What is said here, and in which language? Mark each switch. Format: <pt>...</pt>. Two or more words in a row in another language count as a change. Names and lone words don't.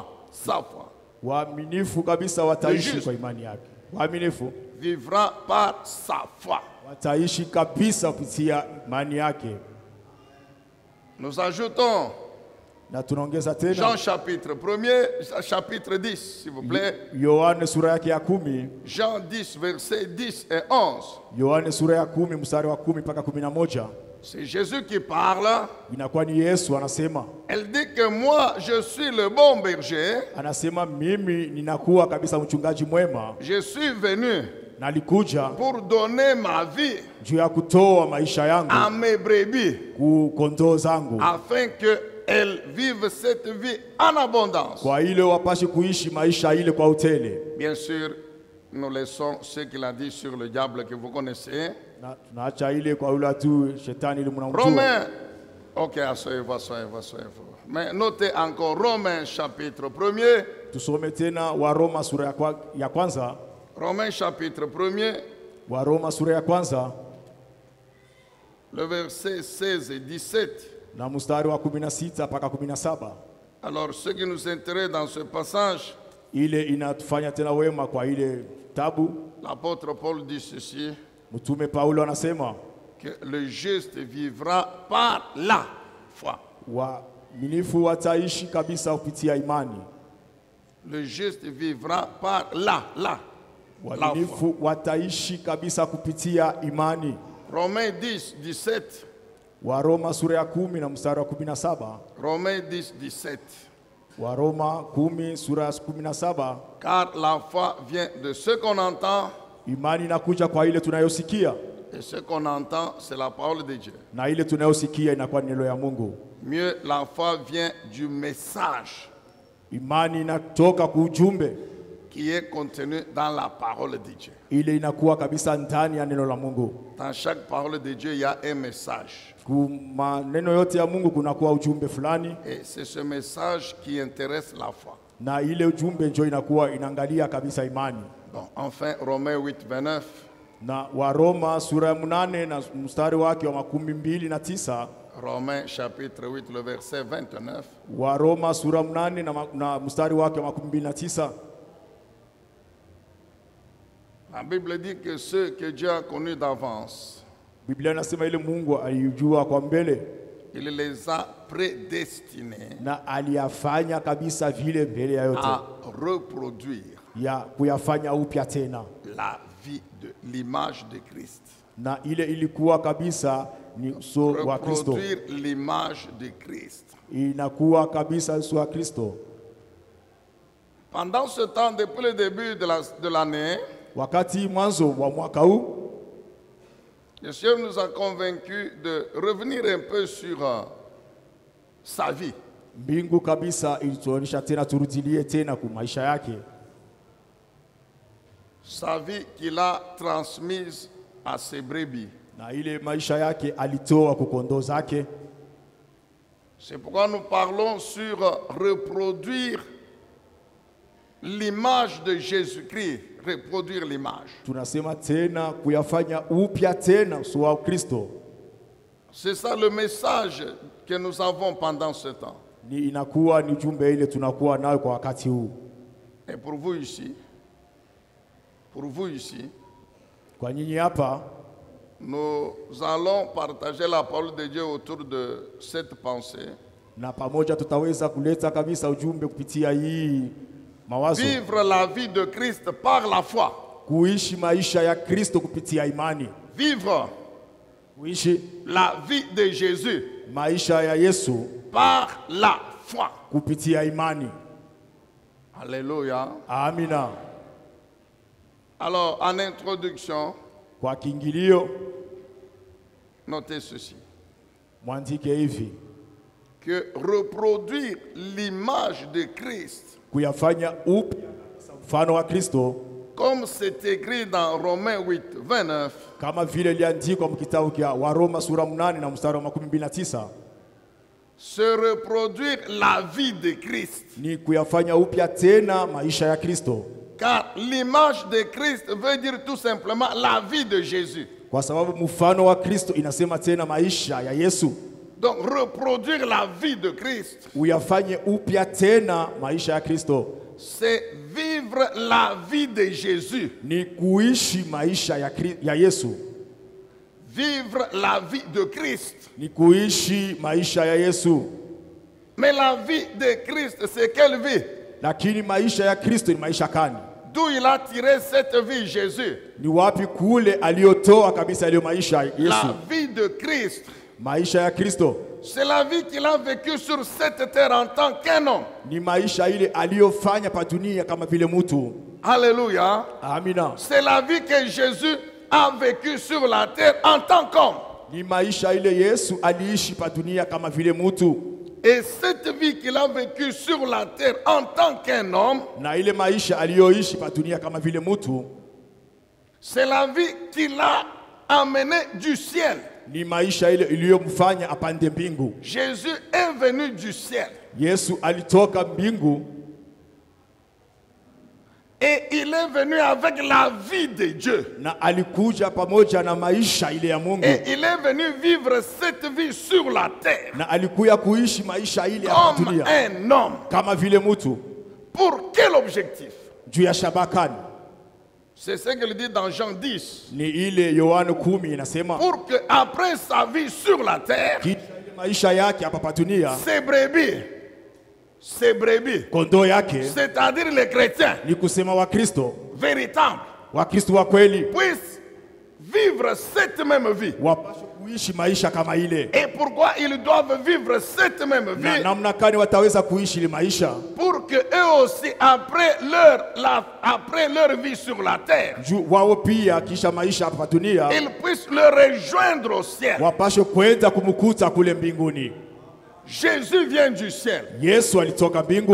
<fr>Sa foi.</fr> <sw>waaminifu kabisa</sw> <fr>Le</fr> <sw>wataishi</sw> <fr>juste.</fr> <sw>kwa imani yake. Waaminifu</sw> <fr>Vivra par sa foi.</fr> <sw>wataishi kabisa kupitia imani yake.</sw> <fr>Nous ajoutons</fr> <sw>Na tunaongeza</sw> <fr>Jean</fr> <sw>tena</sw> <fr>chapitre 1er, chapitre 10, s'il vous plaît.</fr> <sw>Yohane sura yake ya 10.</sw> <fr>Jean 10, versets 10 et 11.</fr> <sw>Yohane sura ya 10 mstari wa 10 mpaka 11.</sw> <fr>C'est Jésus qui parle.</fr> <sw>Inakuwa ni Yesu anasema.</sw> <fr>Elle dit que moi, je suis le bon berger.</fr> <sw>Anasema mimi ninakuwa kabisa mchungaji mwema.</sw> <fr>Je suis venu</fr> <sw>Nalikuja</sw> <fr>pour donner ma vie</fr> <sw>juu ya kutoa maisha yangu</sw> <fr>à mes brebis</fr> <sw>ku kondoo zangu,</sw> <fr>afin qu'elles vivent cette vie en abondance.</fr> <sw>kwa ile wapashe kuishi maisha ile kwa utele.</sw> <fr>Bien sûr, nous laissons ce qu'il a dit sur le diable que vous connaissez.</fr> <sw>Na tunaacha ile kwa ule tu shetani ile mnamjua.</sw> <fr>Romains, ok, asseyez-vous. Mais notez encore Romains chapitre 1er.</fr> <sw>Tusome tena Waroma sura ya kwanza.</sw> <fr>Romains chapitre 1er,</fr> <sw>Waroma sura ya kwanza</sw> <fr>le verset 16 et 17.</fr> <sw>na mstari wa 16 mpaka 17.</sw> <fr>Alors, ce qui nous intéresse dans ce passage,</fr> <sw>Ile inatufanya tena wema kwa ile tabu.</sw> <fr>l'apôtre Paul dit ceci,</fr> <sw>Mtume Paulo anasema</sw> <fr>que le juste vivra par la foi.</fr> <sw>waaminifu wataishi kabisa kupitia imani.</sw> <fr>Le juste vivra par la foi.</fr> <sw>Waaminifu wataishi kabisa kupitia imani.</sw> <fr>Romains 10, 17.</fr> <sw>Waroma sura ya 10 na mstari wa 17.</sw> <fr>Romains 10, 17.</fr> <sw>Waroma 10 sura ya 17.</sw> <fr>Car la foi vient de ce qu'on entend</fr> <sw>Imani inakuja kwa ile tunayosikia.</sw> <fr>Et ce qu'on entend, c'est la parole de Dieu.</fr> <sw>na ile tunayosikia inakuwa ni neno ya Mungu.</sw> <fr>Mieux, la foi vient du message</fr> <sw>Imani inatoka kwa ujumbe</sw> <fr>qui est contenu dans la parole de Dieu.</fr> <sw>ile inakuwa kabisa ndani ya neno la Mungu.</sw> <fr>Dans chaque parole de Dieu, il y a un message.</fr> <sw>Kwa maneno yote ya Mungu kunakuwa ujumbe fulani,</sw> <fr>Et c'est ce message qui intéresse la foi.</fr> <sw>na ile ujumbe ndio inakuwa inaangalia kabisa imani.</sw> <fr>Bon, enfin, Romains 8, 29.</fr> <sw>Na Waroma sura ya 8 na mstari wake wa 29.</sw> <fr>Romains chapitre 8, le verset 29.</fr> <sw>Waroma sura 8 na mstari wake wa 29.</sw> <fr>La Bible dit que ceux que Dieu a connus d'avance,</fr> <sw>Biblia inasema ile Mungu alijua kwa mbele</sw> <fr>il les a prédestinés</fr> <sw>na aliyafanya kabisa vile mbele ya yote</sw> <fr>à reproduire</fr> <sw>ya kuyafanya upya tena,</sw> <fr>la vie de l'image de Christ.</fr> <sw>na ile ilikuwa kabisa ni uso wa Kristo,</sw> <fr>Reproduire l'image de Christ.</fr> <sw>inakuwa kabisa uso wa Kristo.</sw> <fr>Pendant ce temps, depuis le début de l'année,</fr> <sw>Wakati mwanzo wa mwaka huu</sw> <fr>le Seigneur nous a convaincus de revenir un peu sur sa vie.</fr> <sw>mbingu kabisa ilituonyesha tena turudilie tena kwa maisha yake,</sw> <fr>Sa vie qu'il a transmise à ses brebis.</fr> <sw>na ile maisha yake alitoa kwa kondoo zake.</sw> <fr>C'est pourquoi nous parlons sur reproduire l'image de Jésus-Christ. Reproduire l'image.</fr> <sw>Tunasema tena kuyafanya upya tena uso wa Kristo.</sw> <fr>C'est ça le message que nous avons pendant ce temps.</fr> <sw>Ni inakuwa ni ujumbe ile tunakuwa nayo kwa wakati huu.</sw> <fr>Et pour vous ici,</fr> <sw>Kwa nyinyi hapa</sw> <fr>nous allons partager la parole de Dieu autour de cette pensée.</fr> <sw>na pamoja tutaweza kuleta kabisa ujumbe kupitia hii mawazo,</sw> <fr>Vivre la vie de Christ par la foi.</fr> <sw>kuishi maisha ya Kristo kupitia imani,</sw> <fr>Vivre</fr> <sw>kuishi</sw> <fr>la vie de Jésus</fr> <sw>maisha ya Yesu</sw> <fr>par la foi.</fr> <sw>kupitia imani.</sw> <fr>Alléluia.</fr> <sw>Amina.</sw> <fr>Alors, en introduction,</fr> <sw>Kwa kiingilio</sw> <fr>notez ceci.</fr> <sw>mwandike hivi:</sw> <fr>Que reproduire l'image de Christ,</fr> <sw>kuyafanya upya mfano wa Kristo,</sw> <fr>comme c'est écrit dans Romains 8, 29,</fr> <sw>kama vile iliandikwa mkitabu cha Waroma sura 8 na mstari wa 29,</sw> <fr>se reproduire la vie de Christ.</fr> <sw>ni kuyafanya upya tena maisha ya Kristo,</sw> <fr>Car l'image de Christ veut dire tout simplement la vie de Jésus.</fr> <sw>kwa sababu mfano wa Kristo inasema tena maisha ya Yesu.</sw> <fr>Donc reproduire la vie de Christ,</fr> <sw>Uyafanye upya tena maisha ya Kristo,</sw> <fr>c'est vivre la vie de Jésus.</fr> <sw>ni kuishi maisha ya Yesu,</sw> <fr>Vivre la vie de Christ.</fr> <sw>ni kuishi maisha ya Yesu.</sw> <fr>Mais la vie de Christ, c'est quelle vie?</fr> <sw>Lakini maisha ya Kristo ni maisha gani?</sw> <fr>D'où il a tiré cette vie, Jésus?</fr> <sw>Ni wapi kule aliyotoa kabisa ile maisha ya Yesu?</sw> <fr>La vie de Christ,</fr> <sw>Maisha ya Kristo</sw> <fr>c'est la vie qu'il a vécue sur cette terre en tant qu'un homme.</fr> <sw>ni maisha ile aliyofanya pa dunia kama vile mtu.</sw> <fr>Alléluia.</fr> <sw>Amina.</sw> <fr>C'est la vie que Jésus a vécue sur la terre en tant qu'homme.</fr> <sw>Ni maisha ile Yesu aliishi pa dunia kama vile mtu,</sw> <fr>Et cette vie qu'il a vécue sur la terre en tant qu'un homme,</fr> <sw>na ile maisha aliyoishi pa dunia kama vile mtu</sw> <fr>c'est la vie qu'il a amenée du ciel.</fr> <sw>ni maisha ile iliyomfanya apande mbingu.</sw> <fr>Jésus est venu du ciel.</fr> <sw>Yesu alitoka mbingu</sw> <fr>Et il est venu avec la vie de Dieu.</fr> <sw>na alikuja pamoja na maisha ile ya Mungu,</sw> <fr>Et il est venu vivre cette vie sur la terre</fr> <sw>na alikuya kuishi maisha ile ya</sw> <fr>comme</fr> <sw>dunia</sw> <fr>un homme.</fr> <sw>kama vile mtu.</sw> <fr>Pour quel objectif?</fr> <sw>Juu ya shabakani</sw> <fr>C'est ce qu'il dit dans Jean 10.</fr> <sw>ni ile Yohana 10 inasema,</sw> <fr>Pour que après sa vie sur la terre,</fr> <sw>kisha ile maisha yake hapa pa dunia,</sw> <fr>ses brebis,</fr> <sw>kondoo yake,</sw> <fr>c'est-à-dire les chrétiens</fr> <sw>ni kusema Wakristo,</sw> <fr>véritables,</fr> <sw>Wakristo wa kweli</sw> <fr>puissent vivre cette même vie</fr> <sw>wapashe kuishi maisha kama ile.</sw> <fr>Et pourquoi ils doivent vivre cette même</fr> <sw>Na</sw> <fr>vie?</fr> <sw>namna gani wataweza kuishi ile maisha?</sw> <fr>Pour que eux aussi, après leur vie sur la terre,</fr> <sw>Wao pia kisha maisha hapa dunia</sw> <fr>ils puissent le rejoindre au ciel.</fr> <sw>wapashe kwenda kumkuta kule mbinguni.</sw> <fr>Jésus vient du ciel</fr> <sw>Yesu alitoka mbingu</sw>